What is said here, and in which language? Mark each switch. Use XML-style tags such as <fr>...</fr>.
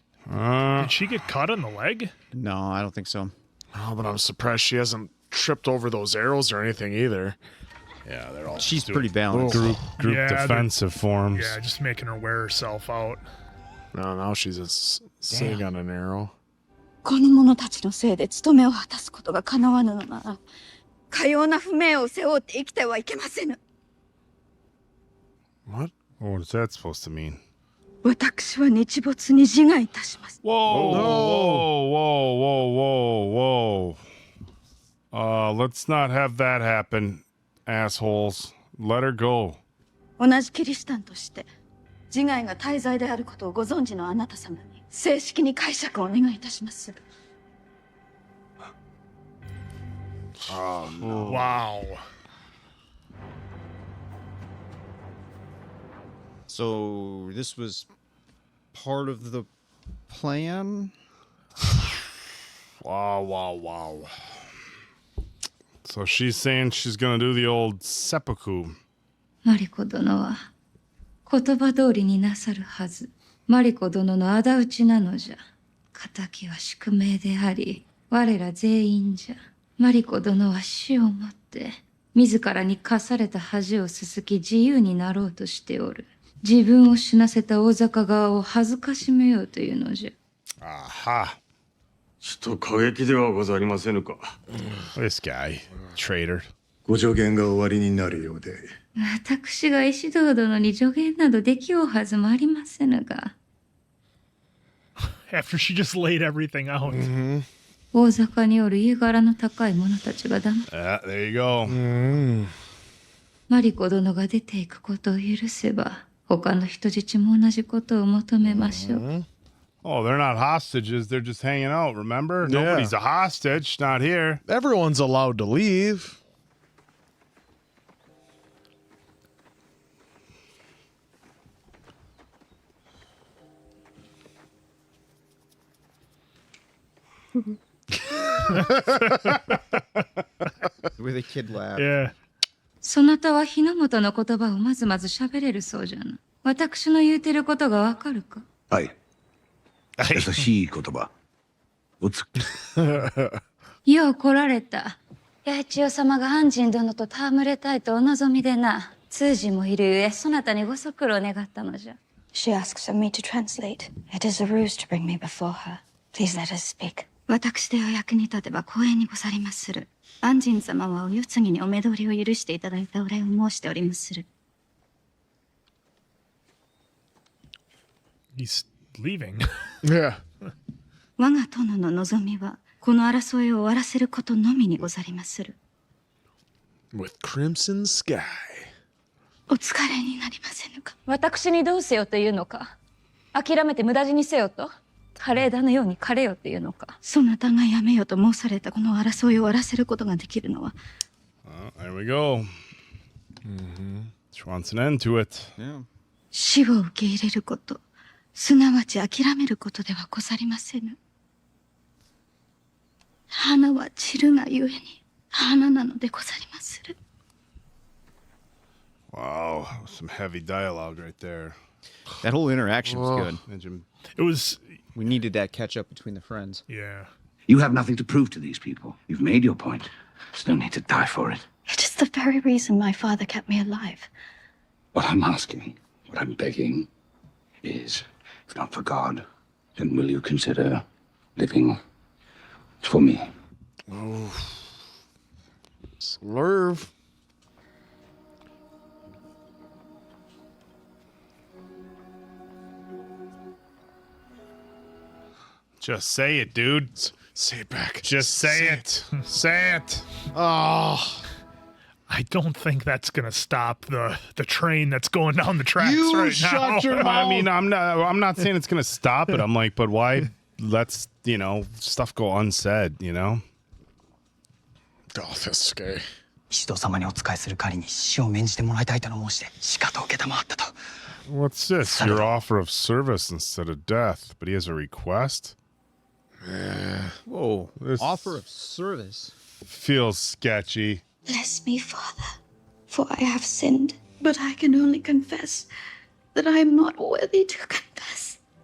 <en>Did she get cut on the leg? No, I don't think so. Oh, but I'm surprised she hasn't tripped over those arrows or anything either. Yeah, they're all She's pretty balanced. group Yeah, they're- defensive forms. Yeah, just making her wear herself out. No, now she's just sitting on an arrow.</en> <ja>この者たちのせいで務めを果たすことが叶わぬのなら、かような不明を背負って生きてはいけませぬ。</ja> <en>What? What is that supposed to mean?</en> <ja>私は日没に自害いたします。</ja> <en>Whoa, whoa, whoa, whoa, whoa, whoa. Let's not have that happen, assholes. Let her go.</en> <ja>同じキリシタンとして自害が大罪であることをご存知のあなた様に正式に解釈をお願いいたします。</ja> <en>Wow. So this was part of the plan? Wow, wow, wow. So she's saying she's gonna do the old seppuku.</en> <ja>マリコ殿は言葉通りになさるはず。マリコ殿の仇討ちなのじゃ。仇は宿命であり、我ら全員じゃ。マリコ殿は死をもって自らに課された恥をすすき自由になろうとしておる。自分を死なせた大坂側を恥ずかしめようというのじゃ。</ja> <en>Aha.</en> <ja>ちょっと過激ではござりませぬか。</ja> <en>This guy, traitor.</en> <ja>ご助言が終わりになるようで。私が石堂殿に助言などできようはずもありませぬが。</ja> <en>After she just laid everything out.</en> <ja>大坂におる家柄の高い者たちが黙って</ja> <en>There you go.</en> <ja>マリコ殿が出ていくことを許せば、他の人質も同じことを求めましょう。</ja> <en>Oh, they're not hostages. They're just hanging out, remember? Yeah. Nobody's a hostage. Not here. Everyone's allowed to leave. With a kid laugh. Yeah.</en> <ja>そなたは日の本の言葉をまずまず喋れるそうじゃな。私の言うてることがわかるか？はい。優しい言葉。よう来られた。八千代様が安心殿と戯れたいとお望みでな。通詞もいるゆえ、そなたにご足労願ったのじゃ。</ja> <en>She asks of me to translate. It is a ruse to bring me before her. Please let us speak.</en> <ja>私でお役に立てば光栄にござりまする。安心様はお世継ぎにお目通りを許していただいたお礼を申しておりまする。</ja> <en>He's leaving. Yeah.</en> <ja>我が殿の望みは、この争いを終わらせることのみにござりまする。</ja> <en>With Crimson Sky.</en> <ja>お疲れになりませぬか。私にどうせよというのか？諦めて無駄死にせよと？華麗だのように枯れよっていうのか？そなたがやめよと申されたこの争いを終わらせることができるのは、</ja> <en>There we go. She wants an end to it. Yeah.</en> <ja>死を受け入れること、すなわち諦めることではござりませぬ。花は散るがゆえに花なのでござりまする。</ja> <en>Wow, some heavy dialogue right there. That whole interaction was good. It was. We needed that catch up between the friends. Yeah. You have nothing to prove to these people. You've made your point. There's no need to die for it. It is the very reason my father kept me alive. What I'm asking, what I'm begging, is, if not for God, then will you consider living for me? Oh. Slurve. Just say it, dude. Say it back. Just say it. Say it. Oh. I don't think that's gonna stop the train that's going down the tracks You right shut now. your mouth. I mean, I'm not saying it's gonna stop it. I'm like, but why let stuff go unsaid, you know? Oh, this guy.</en> <ja>石戸様にお仕えする仮に死を免じてもらいたいとの申しでしかと承ったと。</ja> <en>What's this? Your offer of service instead of death. But he has a request? Whoa. This Offer of service. feels sketchy. Bless me, Father, for I have sinned, but I can only confess that I am not worthy to confess.</en>